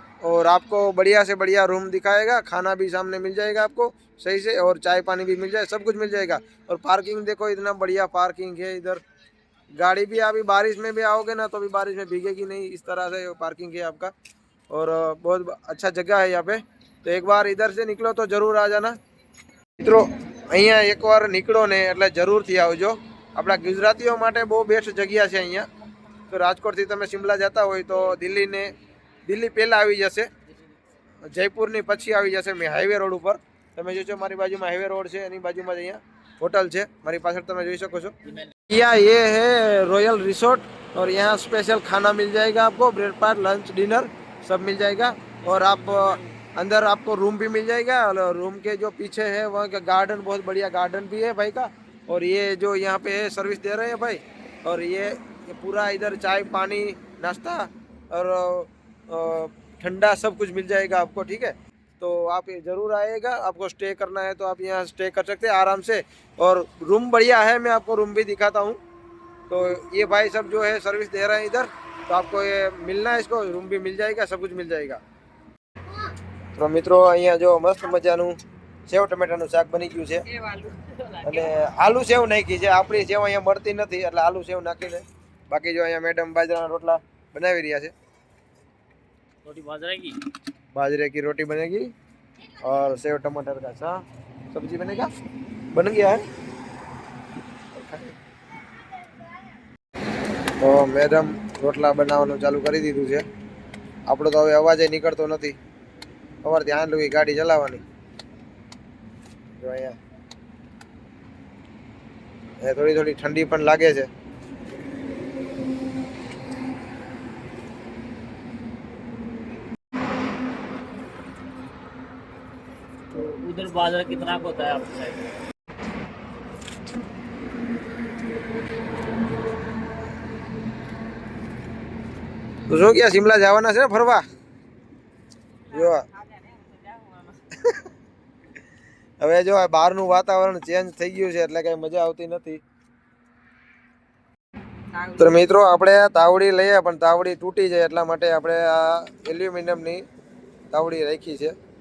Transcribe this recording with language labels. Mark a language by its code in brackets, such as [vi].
[hi] और आपको बढ़िया से बढ़िया रूम दिखाएगा, खाना भी सामने मिल जाएगा आपको सही से, और चाय पानी भी मिल जाए, सब कुछ मिल जाएगा। और पार्किंग देखो, इतना बढ़िया पार्किंग है इधर। गाड़ी भी अभी बारिश में भी आओगे ना तो भी बारिश में भीगेगी नहीं, इस तरह से पार्किंग है आपका। और बहुत अच्छा जगह है यहाँ पे। तो एक बार इधर से निकलो तो जरूर आ जाना મિત્રો। [gu] અહીંયા એકવાર નીકળો ને એટલે જરૂરથી આવજો। આપણા ગુજરાતીઓ માટે બહુ બેસ્ટ જગ્યા છે અહીંયા। તો રાજકોટથી તમે શિમલા જતા હોય તો દિલ્હી પહેલાં આવી જશે, જયપુરની પછી આવી જશે મેં હાઈવે રોડ ઉપર। તમે જોશો મારી બાજુમાં હાઈવે રોડ છે, એની બાજુમાં જ અહીંયા होटल છે મારી પાછળ તમે જોઈ શકો છો। [hi] यहाँ ये है रॉयल रिसोर्ट और यहाँ स्पेशल खाना मिल जाएगा आपको, ब्रेकफास्ट लंच डिनर सब मिल जाएगा। और आप अंदर आपको रूम भी मिल जाएगा, और रूम के जो पीछे है वहाँ का गार्डन, बहुत बढ़िया गार्डन भी है भाई का। और ये जो यहाँ पे है सर्विस दे रहे हैं भाई। और ये पूरा इधर चाय पानी नाश्ता और ठंडा सब कुछ मिल जाएगा आपको, ठीक है। तो आप ये ज़रूर आएगा, आपको स्टे करना है तो आप यहाँ स्टे कर सकते हैं आराम से। और रूम बढ़िया है, मैं आपको रूम भी दिखाता हूँ। तो ये भाई सब जो है सर्विस दे रहे हैं इधर, तो आपको ये मिलना है, इसको रूम भी मिल जाएगा, सब कुछ मिल जाएगा। तो मित्रों [gu] અહીંયા જો મસ્ત મજાનું સેવ ટમેટાનું શાક બની ગયું છે, અને આલુ સેવ નાખી છે। આપણી સેવ અહીંયા મળતી નથી એટલે આલુ સેવ નાખીને, બાકી જો અહીંયા મેડમ બાજરાના રોટલા બનાવી રહ્યા છે। [hi] रोटी बाजरा की बाजरे की रोटी बनेगी और सेव टमाटर का सब्जी बनेगा, बन गया है। तो मैडम [gu] रोटला बनावવાનું ચાલુ કરી દીધું છે। આપણો તો હવે અવાજ નીકળતો નથી, સવાર ધ્યાન લો ગાડી ચલાવવાની। જો અહીંયા થોડી થોડી ઠંડી પણ લાગે છે। [hi] तो उधर बाजरा कितना का होता है आपकी साइड में? [gu] તો શું ક્યાં શિમલા જવાના છે ને ફરવા? જો હવે જો બહારનું વાતાવરણ ચેન્જ થઈ ગયું છે એટલે કઈ મજા આવતી નથી। તો મિત્રો આપણે તાવડી લઈએ પણ તાવડી તૂટી જાય એટલા માટે આપણે આ એલ્યુમિનિયમની તાવડી રાખી છે।